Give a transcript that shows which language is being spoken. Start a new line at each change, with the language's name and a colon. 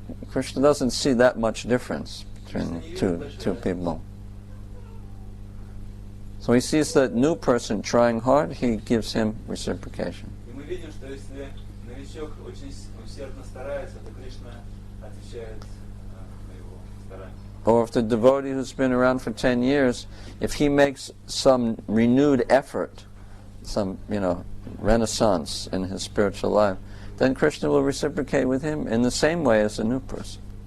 English: Krishna doesn't see that much difference between two people. So he sees that new person trying hard, he gives him reciprocation.
Russian: и мы видим, что если новичок очень усердно старается, то Кришна отвечает на его старания.
English: Or if the devotee who's been around for 10 years, if he makes some renewed effort, some, renaissance in his spiritual life, then Krishna will reciprocate with him in the same way as a new person.